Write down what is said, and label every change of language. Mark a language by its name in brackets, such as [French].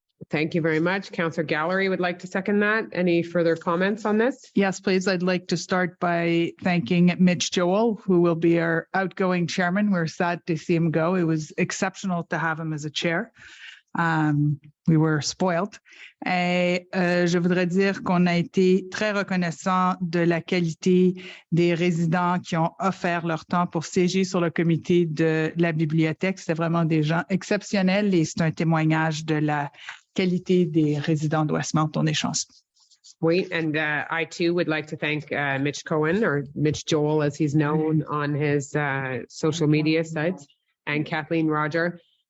[English] Thank you very much. Councillor Gallery would like to second that. Any further comments on this? Yes, please. I'd like to start by thanking Mitch Joel, who will be our outgoing chairman. We're sad to see him go. It was exceptional to have him as a chair. We were spoiled. [French] Et je voudrais dire qu'on a été très reconnaissant de la qualité des résidents qui ont offert leur temps pour siéger sur le comité de la bibliothèque. C'était vraiment des gens exceptionnels et c'est un témoignage de la qualité des résidents de Westmount. On est chanceux. [English] Sweet. And I too would like to thank Mitch Cohen, or Mitch Joel as he's known on his social media sites, and Kathleen Roger.